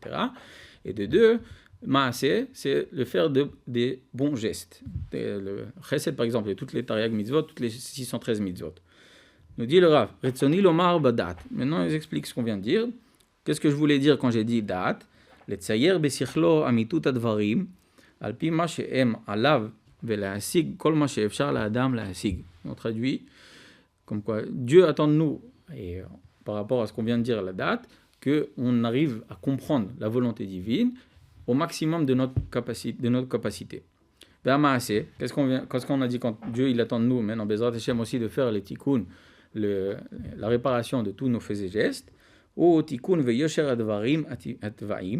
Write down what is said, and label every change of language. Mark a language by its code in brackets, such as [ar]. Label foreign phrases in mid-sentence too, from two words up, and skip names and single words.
[fr] Et de deux, ma'aseh, c'est le faire des bons gestes. Le chesed par exemple, et toutes les [he] תרי"ג מצוות, [fr] toutes les 613 mitzvot. Nous dit le Rav, [he] רצוני לומר בדעת. [fr] Maintenant, ils expliquent ce qu'on vient de dire. Qu'est-ce que je voulais dire quand j'ai dit dat? [he] לצייר בשכלו אמיתות הדברים, על פי מה שהם עליו ולהשיג כל מה שאפשר לאדם להשיג. [fr] On traduit comme quoi Dieu attend de nous, et par rapport à ce qu'on vient de dire à la date, qu'on arrive à comprendre la volonté divine au maximum de notre capacité. Qu'est-ce qu'on a dit quand Dieu il attend de nous, maintenant [he] בעזרת השם [fr] aussi de faire les tikkun, la réparation de tous nos faits et gestes, ou [he] תיקון ויושר הדברים הטבעיים.